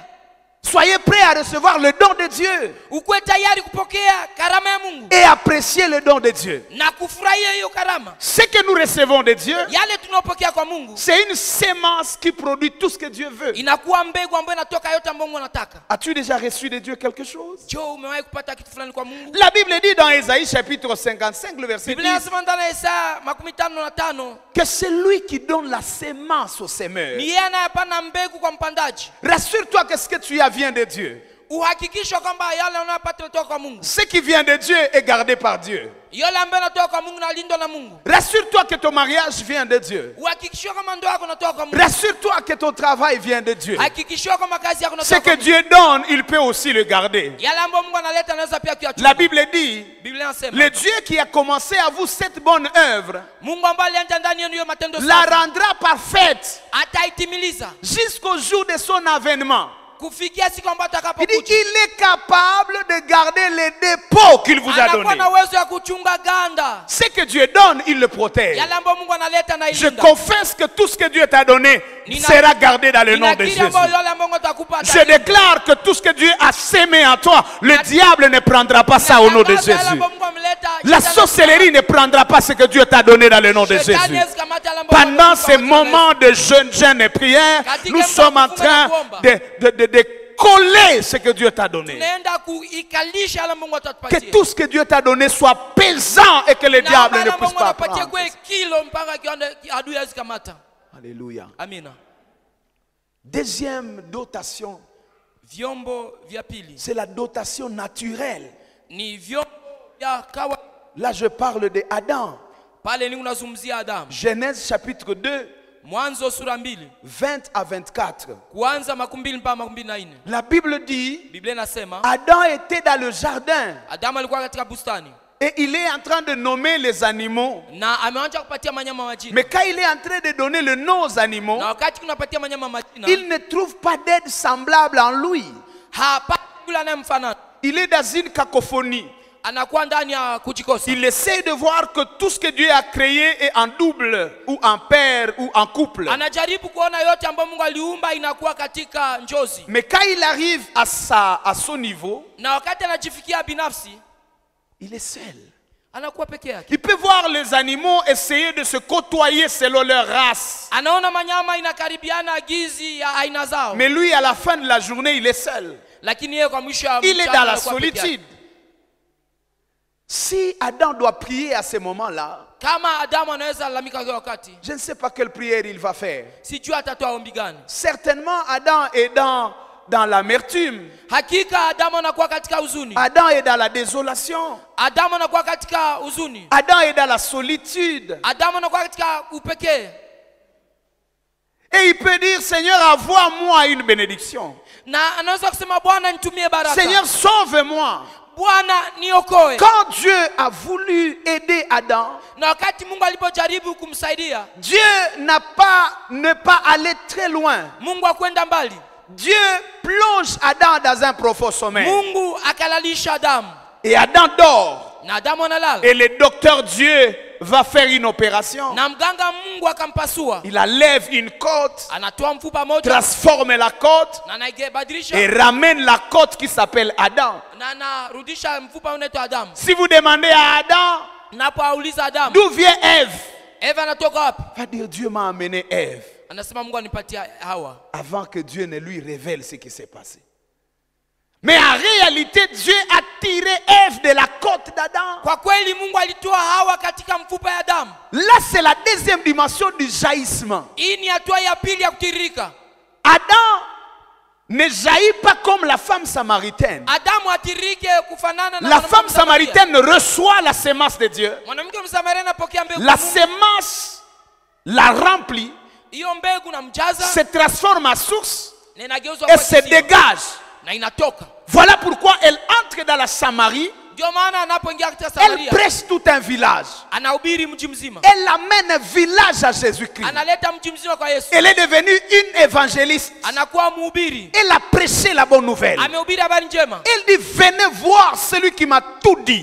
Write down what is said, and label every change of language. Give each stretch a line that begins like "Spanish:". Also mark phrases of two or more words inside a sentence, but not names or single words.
French: Soyez prêts à recevoir le don de Dieu
Swahili: Ukuwe tayari kupokea karama ya Mungu
French: et apprécier le don de Dieu.
Swahili: na kufurahia hiyo karama.
French: Ce que nous recevons de Dieu,
Swahili: Yale tunayopokea kwa Mungu
French: c'est une sémence qui produit tout ce que Dieu veut.
Swahili: inakuwa mbegu ambayo inatoka yote ambayo Mungu anataka.
French: As-tu déjà reçu de Dieu quelque chose?
Swahili: Je, umewahi kupata kitu fulani kwa Mungu?
French: La Bible dit dans Ésaïe chapitre 55, le verset
Swahili: Biblia 10, inasema ndani ya Isaya 55
French: que c'est lui qui donne la sémence au semeur.
Swahili: ni yeye anayepanda mbegu kwa mpandaji.
French: Rassure-toi que ce que tu as vient de Dieu.
Swahili: Uhakikishe kwamba yale unayopata yanatoka kwa Mungu.
French: Ce qui vient de Dieu est gardé par Dieu.
Swahili: Yale ambayo yanatoka kwa Mungu na lindwa na Mungu.
French: Rassure-toi que ton mariage vient de Dieu.
Swahili: Uhakikishe kama ndoa yako inatoka kwa Mungu.
French: Rassure-toi que ton travail vient de Dieu.
Swahili: Hakikishe kama kazi yako
French: Ce
Swahili: inatoka
French: que
Swahili: kwa Mungu.
French: Dieu donne, il peut aussi le garder.
Swahili: Yale ambayo Mungu analeta anaweza pia kuyachukua.
French: La Bible dit,
Swahili: Biblia inasema
French: le Dieu qui a commencé à vous cette bonne œuvre
Swahili: Mungu ambaye alianza ndani yenu hiyo matendo
French: la
Swahili: safi
French: rendra parfaite
Swahili: ataitimiliza
French: jusqu'au jour de son avènement.
Swahili: kufikia siku ambayo
French: Il dit
Swahili: atakapokuja.
French: qu'il est capable de garder les dépôts qu'il vous a
Swahili: Anakuwa
French: donnés.
Swahili: na uwezo wa kuchunga ganda.
French: Ce que Dieu donne, il le protège.
Swahili: Yale ambayo Mungu analeta na
French: Je
Swahili: ilinda.
French: confesse que tout ce que Dieu t'a donné
Swahili: Nina-
French: sera gardé dans le nom de
Swahili: Ninakiri
French: Jésus.
Swahili: ambayo yale ambayo Mungu atakupa
French: Je
Swahili: atalinda.
French: déclare que tout ce que Dieu a sémé en toi, le diable ne prendra pas ça au nom de
Swahili: Natangaza yale
French: Jésus.
Swahili: ambayo Mungu ameleta,
French: La
Swahili: shetani
French: sorcellerie ne prendra pas ce que Dieu t'a donné dans le nom de
Swahili: Shetani
French: Jésus.
Swahili: hawezi kamata yale ambayo
French: Pendant
Swahili: Mungu
French: ces
Swahili: amekupa kwa
French: moments de jeûne et prière,
Swahili: Katika
French: nous sommes en train
Swahili: kuomba.
French: de coller ce que Dieu t'a donné.
Swahili: tunaenda kuikalisha yale Mungu
French: Que
Swahili: atatupatia.
French: tout ce que Dieu t'a donné soit pesant et que le
Swahili: Na
French: diable ne
Swahili: yale
French: puisse
Swahili: Mungu
French: pas
Swahili: anapatia
French: prendre.
Swahili: kwa kilo mpaka kiwango adui hawezi kamata.
French: Alléluia.
Swahili: Amina.
French: Deuxième dotation,
Swahili: Vyombo vya pili
French: c'est la dotation naturelle.
Swahili: ni vyombo vya kawaida.
French: Là, je parle de Adam.
Swahili: Pale ni unazungumzia Adamu.
French: Genèse chapitre 2,
Swahili: Mwanzo sura 2
French: 20 à 24.
Swahili: kuanza 20 mpaka 24.
French: La Bible dit,
Swahili: Biblia inasema
French: Adam était dans le jardin
Swahili: Adamu alikuwa katika bustani
French: et il est en train de nommer les animaux.
Swahili: na ameanza kupatia manyama majina.
French: Mais quand il est en train de donner le nom aux animaux,
Swahili: Na wakati kunapatia manyama majina,
French: il ne trouve pas d'aide semblable en lui.
Swahili: hapati yule anayemfanana.
French: Il est dans une cacophonie.
Swahili: Anakuwa ndani ya kujikosa.
French: Il essaie de voir que tout ce que Dieu a créé est en double, ou en paire, ou en couple.
Swahili: Anajaribu kuona yote ambayo Mungu aliumba inakuwa katika njozi.
French: Mais quand il arrive à son niveau,
Swahili: Na wakati anajifikia binafsi,
French: il est seul.
Swahili: anakuwa peke yake.
French: Il peut voir les animaux essayer de se côtoyer selon leur race.
Swahili: Anaona manyama inakaribiana gizi ya aina zao.
French: Mais lui, à la fin de la journée, il est seul.
Swahili: Lakini yeye kwa mwisho wa
French: Il est
Swahili: mchana
French: dans la
Swahili: anakuwa peke yake.
French: solitude. Si Adam doit prier à ce moment-là,
Swahili: kama Adamu anaweza lalamika kwa wakati,
French: je ne sais pas quelle prière il va faire.
Swahili: sijui atatoa ombi gani.
French: Certainement, Adam est dans l'amertume.
Swahili: Hakika Adamu anakuwa katika huzuni.
French: Adam est dans la désolation.
Swahili: Adamu anakuwa katika huzuni.
French: Adam est dans la solitude.
Swahili: Adamu anakuwa katika upekee.
French: Et il peut dire, Seigneur, envoie-moi une bénédiction.
Swahili: Na anaweza kusema Bwana nitumie baraka.
French: Seigneur, sauve-moi.
Swahili: Bwana niokoe.
French: Quand Dieu a voulu aider Adam,
Swahili: na wakati Mungu alipojaribu kumsaidia,
French: Dieu ne pas aller très loin.
Swahili: Mungu akwenda mbali.
French: Dieu plonge Adam dans un profond sommeil.
Swahili: Mungu akalalisha Adamu.
French: Et Adam dort.
Swahili: Na Adamu analala.
French: Et le docteur Dieu va faire une opération.
Swahili: Na mganga Mungu akampasua.
French: Il enlève une côte,
Swahili: anatoa mfupa moja,
French: transforme la côte
Swahili: na anaibadilisha,
French: et ramène la côte qui s'appelle Adam.
Swahili: na anarudisha mfupa unaitwa Adamu.
French: Si vous demandez à Adam,
Swahili: napouliza Adamu,
French: d'où vient Ève?
Swahili: Eva anatoka wapi?
French: Va dire, Dieu m'a amené Ève.
Swahili: Anasema Mungu anipatia Hawa.
French: Avant que Dieu ne lui révèle ce qui s'est passé. Mais en réalité, Dieu a tiré Ève de la côte d'Adam.
Swahili: Kwa kweli Mungu alitoa Hawa katika mfupa ya Adamu.
French: Là, c'est la deuxième dimension du jaillissement.
Swahili: Hii ni hatua ya pili ya kutiririka.
French: Adam ne jaillit pas comme la femme samaritaine.
Swahili: Adamu atirike kufanana na
French: la femme samaritaine reçoit la semence de Dieu.
Swahili: Mwanamke Msamaria anapokea mbegu.
French: La semence la remplit,
Swahili: hiyo mbegu na mjaza,
French: se transforme en source et se dégage.
Swahili: Na inatoka.
French: Voilà pourquoi elle entre dans la Samarie. Elle prêche tout un village. Elle amène un village à Jésus-Christ. Elle est devenue une évangéliste. Elle a prêché la bonne nouvelle. Elle dit, venez voir celui qui m'a tout dit.